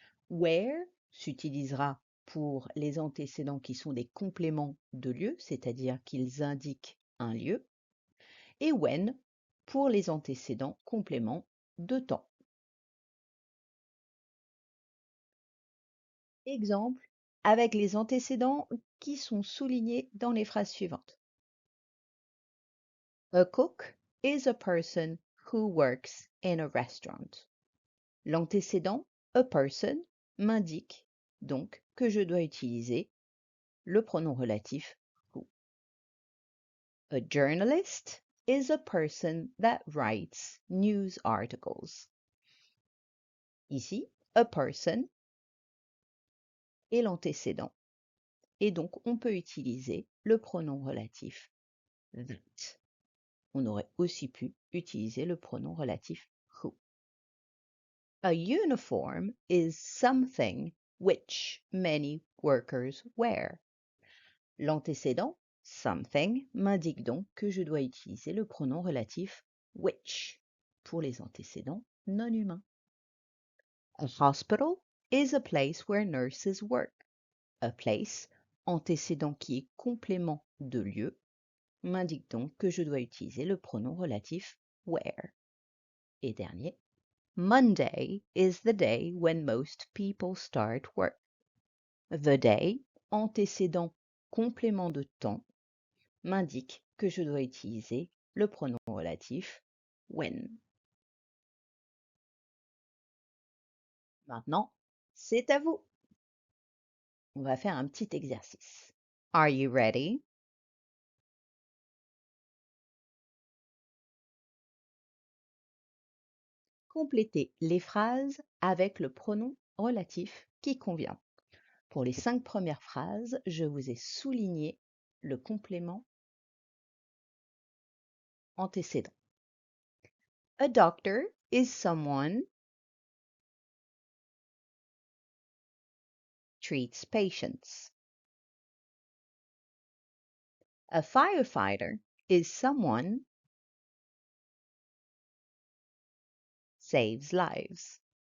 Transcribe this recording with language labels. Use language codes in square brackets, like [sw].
[fr] Where s'utilisera pour les antécédents qui sont des compléments de lieu, c'est-à-dire qu'ils indiquent un lieu. Et when pour les antécédents compléments de temps. Exemple avec les antécédents qui sont soulignés dans les phrases suivantes. [en] A cook is a person who works in a restaurant. [fr] L'antécédent a person m'indique donc que je dois utiliser le pronom relatif who. [en] A journalist is a person that writes news articles. [fr] Ici, a person est l'antécédent et donc on peut utiliser le pronom relatif that. On aurait aussi pu utiliser le pronom relatif who. [en] A uniform is something which many workers wear. [fr] L'antécédent something m'indique donc que je dois utiliser le pronom relatif which pour les antécédents non humains. [en] A hospital is a place where nurses work. [fr] A place, antécédent qui est complément de lieu, m'indique donc que je dois utiliser le pronom relatif where. Et dernier, [en] Monday is the day when most people start work. [fr] The day, antécédent complément de temps, m'indique que je dois utiliser le pronom relatif when. Maintenant, c'est à vous. On va faire un petit exercice. [en] Are you ready? [fr] Complétez les phrases avec le pronom relatif qui convient. Pour les 5 premières phrases, je vous ai souligné le complément antécédent. [en] A doctor is someone treats patients. A firefighter is someone saves lives.